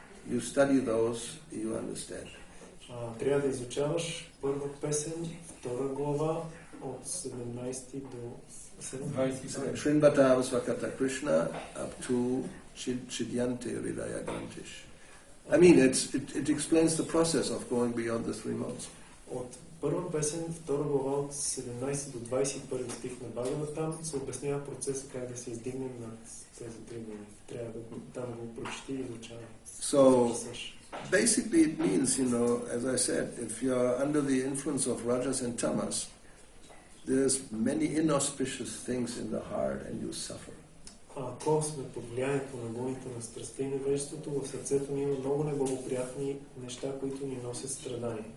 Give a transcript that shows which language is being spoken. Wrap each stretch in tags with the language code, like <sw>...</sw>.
<en>You study those, you understand.</en> <bg>Трябва да изучаваш първа песен, втора глава от 17 до 20.</bg> <sa>Srinvata Svakata Krishna</sa> <en>up to</en> <sa>Chidyante Hridaya Grantish.</sa> <en>I mean, it explains the process of going beyond the three modes.</en> <bg>От първа песен, втора глава от 17 до 21 стих на Бхагаватам се обяснява процеса как да се издигнем над тези три моди. Трябва да го прочети и изучава.</bg> <en>So, basically it means, as I said, if you're under the influence of rajas and tamas, there's many inauspicious things in the heart and you suffer.</en> <bg>Ако сме под влиянието на гуните на страстта и невежеството, в сърцето ни има много неблагоприятни неща, които ни носят страдания.</bg>